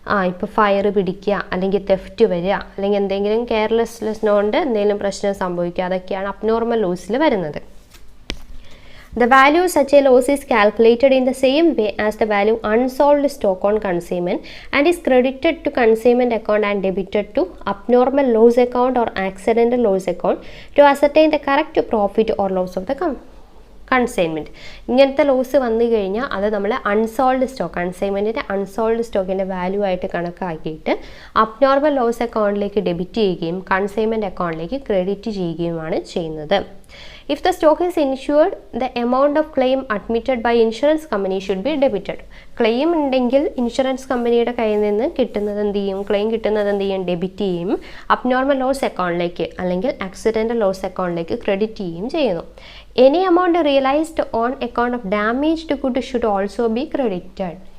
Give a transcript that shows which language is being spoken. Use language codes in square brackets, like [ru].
[ml] ഇപ്പോൾ ഫയർ പിടിക്കുക, അല്ലെങ്കിൽ തെഫ്റ്റ് വരിക, അല്ലെങ്കിൽ എന്തെങ്കിലും കെയർലെസ്നെസ് കൊണ്ട് എന്തെങ്കിലും പ്രശ്നം സംഭവിക്കുക, അതൊക്കെയാണ് അബ്നോർമൽ ലോസിൽ വരുന്നത്. [en] The value such a loss is calculated in the same way as the value unsold stock on consignment and is credited to consignment account and debited to abnormal loss account or accidental loss account to ascertain the correct profit or loss of the consignment. [ml] ഇങ്ങനത്തെ loss വന്നു കഴിഞ്ഞാൽ അത് നമ്മൾ unsold stock, കൺസൈൻമെൻറ്റിൻ്റെ unsold സ്റ്റോക്കിൻ്റെ value ആയിട്ട് കണക്കാക്കിയിട്ട് abnormal loss അക്കൗണ്ടിലേക്ക് debit ചെയ്യുകയും consignment അക്കൗണ്ടിലേക്ക് ക്രെഡിറ്റ് ചെയ്യുകയുമാണ് ചെയ്യുന്നത്. [en] If the stock is insured, the amount of claim admitted by insurance company should be debited. [ml] Claim ഉണ്ടെങ്കിൽ ഇൻഷുറൻസ് കമ്പനിയുടെ കയ്യിൽ നിന്ന് കിട്ടുന്നത് എന്ത് ചെയ്യും, ക്ലെയിം കിട്ടുന്നത് എന്ത് ചെയ്യും, ഡെബിറ്റ് ചെയ്യും. അബ്നോർമൽ ലോസ് അക്കൗണ്ടിലേക്ക് അല്ലെങ്കിൽ ആക്സിഡൻ്റൽ ലോസ് അക്കൗണ്ടിലേക്ക് ക്രെഡിറ്റ് ചെയ്യുകയും ചെയ്യുന്നു. [en] Any amount realised on account of damaged good should also be credited.